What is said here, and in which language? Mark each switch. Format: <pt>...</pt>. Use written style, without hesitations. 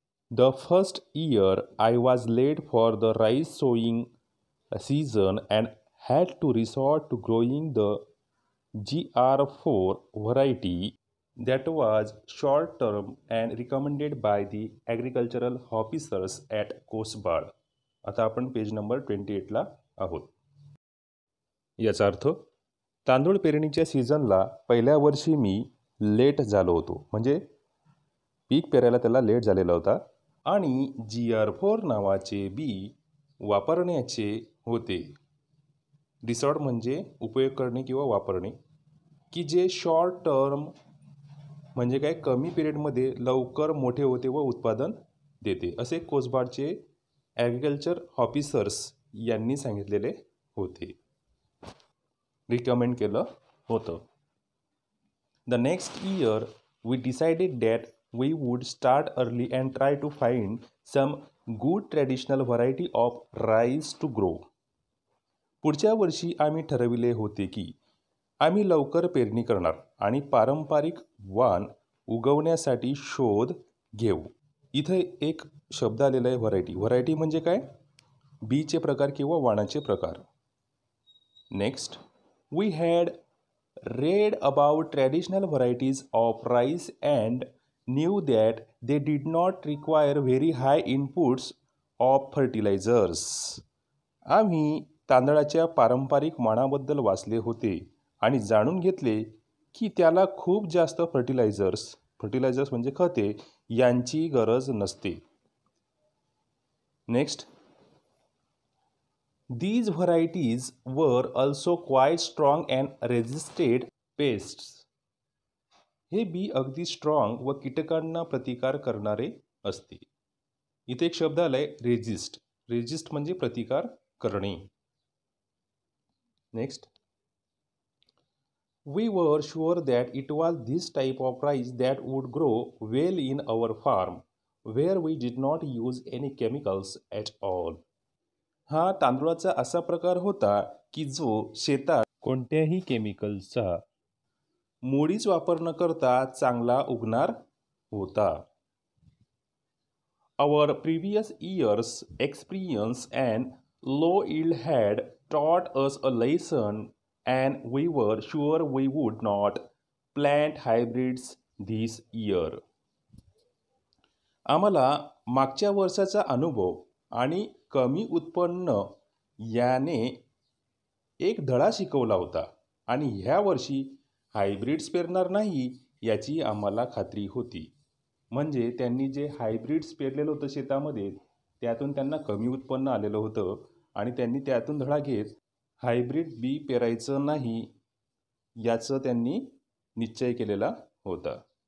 <en>The first year I was late for the rice sowing season and had to resort to growing the GR4 variety that was short term and recommended by the agricultural officers at Kosbad.</en> <mr>आता आपण page number 28ला आहोत. याचा अर्थ, तांदूळ पेरणीच्या सीझनला पहिल्या वर्षी मी let झालो होतो, म्हणजे पीक पेरायला त्याला लेट झालेला होता आणि GR4 नावाचे बी वापरण्याचे होते. रिसॉर्ट म्हणजे उपयोग करणे किंवा वापरणे, की जे शॉर्ट टर्म म्हणजे काय, कमी पिरियडमध्ये लवकर मोठे होते व उत्पादन देते, असे कोसबाडचे ॲग्रिकल्चर ऑफिसर्स यांनी सांगितलेले होते, रिकमेंड केलं होतं.</mr> <en>The next year we decided that we would start early and try to find some good traditional variety of rice to grow.</en> <mr>पुढच्या वर्षी आम्ही ठरविले होते की आम्ही लवकर पेरणी करणार आणि पारंपरिक वाण उगवण्यासाठी शोध घेऊ. इथे एक शब्द आलेला आहे, व्हरायटी. व्हरायटी म्हणजे काय, बीचे प्रकार किंवा वाणाचे प्रकार.</mr> <en>Next, we had read about traditional varieties of rice and knew that they did not require very high inputs of fertilizers.</en> <mr>आम्ही तांदळाच्या पारंपरिक वाणाबद्दल वाचले होते आणि जाणून घेतले की त्याला खूप जास्त फर्टिलायझर्स म्हणजे खते यांची गरज नसते.</mr> <en>Next, these varieties were also quite strong and resisted pests.</en> <mr>हे बी अगदी स्ट्रॉंग व कीटकांना प्रतिकार करणारे असते. इथे एक शब्द आलाय, रेजिस्ट. रेजिस्ट म्हणजे प्रतिकार करणे.</mr> <en>Next, we were sure that it was this type of rice that would grow well in our farm where we did not use any chemicals at all.</en> <mr>हा तांदूळाचा असा प्रकार होता की जो शेतात कोणत्याही केमिकल्सचा मुळीच वापर न करता चांगला उगणार होता.</mr> <en>Our previous year's experience and low yield had taught us a lesson and we were sure we would not plant hybrids this year.</en> <mr>आम्हाला मागच्या वर्षाचा अनुभव आणि कमी उत्पन्न याने एक धडा शिकवला होता आणि ह्या वर्षी हायब्रिड्स पेरणार नाही याची आम्हाला खात्री होती. म्हणजे त्यांनी जे हायब्रिड्स पेरलेलं होतं शेतामध्ये त्यातून त्यांना कमी उत्पन्न आलेलं होतं आणि त्यांनी त्यातून धडा घेत हायब्रिड बी पेरायचं नाही याचं त्यांनी निश्चय केलेला होता.</mr>